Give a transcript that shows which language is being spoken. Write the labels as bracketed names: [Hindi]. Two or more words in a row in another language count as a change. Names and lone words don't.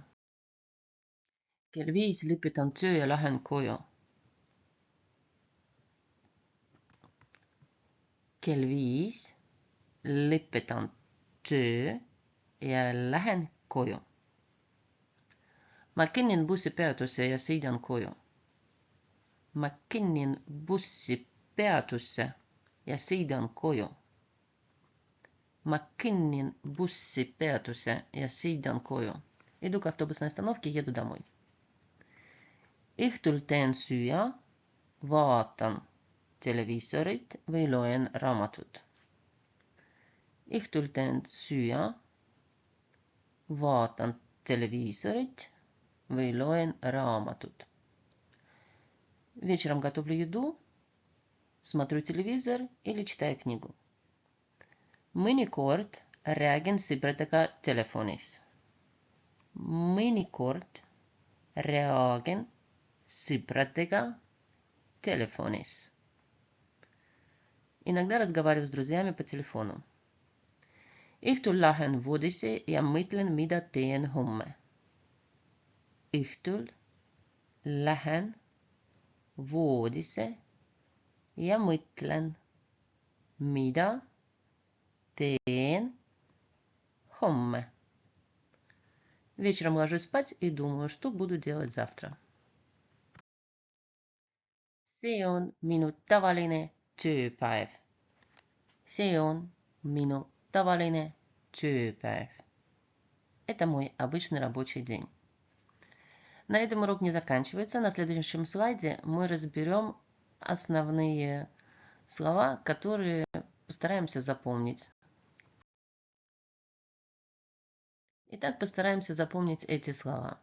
[Estonian] Kell 5 lõpetan töö ja lähen koju. Kell 5 lõpetan töö ja lähen koju. Ma kõnnin bussipeatuse ja sõidan koju. Ma kõnnin bussipeatuse ja sõidan koju. Ma kõnnin bussipeatuse ja sõidan koju. [Russian] Иду к автобусной остановке, еду домой. [Estonian] Õhtul teen süüa, vaatan televiisorit või loen raamatut. Õhtul teen süüa, vaatan televiisorit või loen raamatut. [Russian] Вечером готовлю еду, смотрю телевизор или читаю книгу. [Estonian] Mõnikord räägin sõpradega telefonis. Mõnikord räägin sõpradega telefonis. [Russian] Иногда разговариваю с друзьями по телефону. [Estonian] Õhtul lähen voodisse ja mõtlen, mida teen homme. Õhtul lähen voodisse ja mõtlen, mida teen homme. [Russian] Вечером ложусь спать и думаю, что буду делать завтра. [Estonian] See on minu tavaline tööpäev. See on minu tavaline tööpäev. [Russian] Это мой обычный рабочий день. На этом урок не заканчивается. На следующем слайде мы разберем основные слова, которые постараемся запомнить. Итак, постараемся запомнить эти слова.